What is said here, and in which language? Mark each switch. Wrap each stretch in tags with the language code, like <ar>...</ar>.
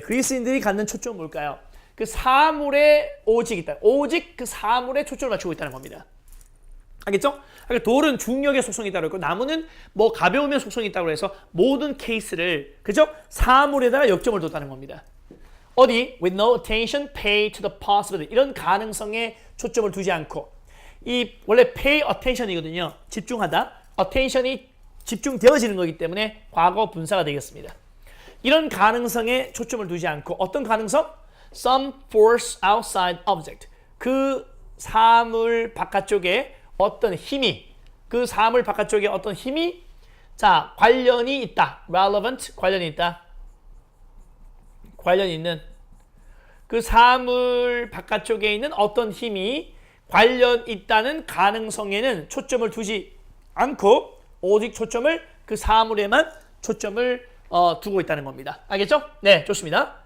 <ko>그리스인들이 갖는 초점은 뭘까요? 그 사물에 오직 있다. 오직 그 사물에 초점을 맞추고 있다는 겁니다. 알겠죠? 그러니까 돌은 중력의 속성이 있다고 했고 나무는 뭐 가벼움의 속성이 있다고 해서 모든 케이스를 그죠? 사물에다가 역점을 뒀다는 겁니다. 어디?</ko> <en>With no attention paid to the possibility.</en> <ko>이런 가능성에 초점을 두지 않고 이 원래 pay attention이거든요. 집중하다. attention이 집중되어지는 거기 때문에 과거 분사가 되겠습니다. 이런 가능성에 초점을 두지 않고 어떤 가능성?</ko> <en>Some force outside object.</en> <ko>그 사물 바깥쪽에 어떤 힘이 그 사물 바깥쪽에 어떤 힘이 자 관련이 있다. relevant 관련이 있다. 관련이 있는 그 사물 바깥쪽에 있는 어떤 힘이 관련 있다는 가능성에는 초점을 두지 않고 오직 초점을 그 사물에만 초점을 두고 있다는 겁니다. 알겠죠? 네, 좋습니다.</ko>